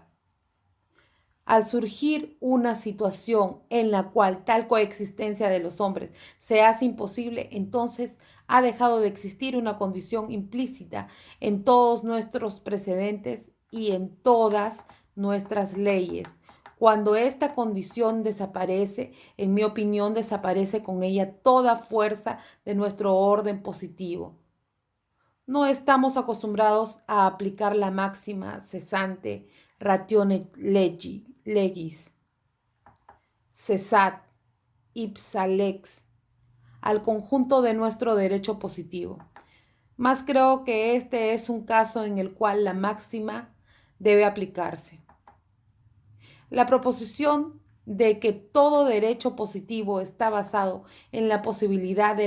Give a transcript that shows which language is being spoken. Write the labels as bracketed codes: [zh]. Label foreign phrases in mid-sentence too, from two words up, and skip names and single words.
[es] Al surgir una situación en la cual tal coexistencia de los hombres se hace imposible, entonces ha dejado de existir una condición implícita en todos nuestros precedentes y en todas nuestras leyes. Cuando esta condición desaparece, en mi opinión, desaparece con ella toda fuerza de nuestro orden positivo. No estamos acostumbrados a aplicar la máxima [la] cesante ratione legis, cesat ipsa lex, [es] al conjunto de nuestro derecho positivo. Mas creo que este es un caso en el cual la máxima debe aplicarse. La proposición de que todo derecho positivo está basado en la posibilidad de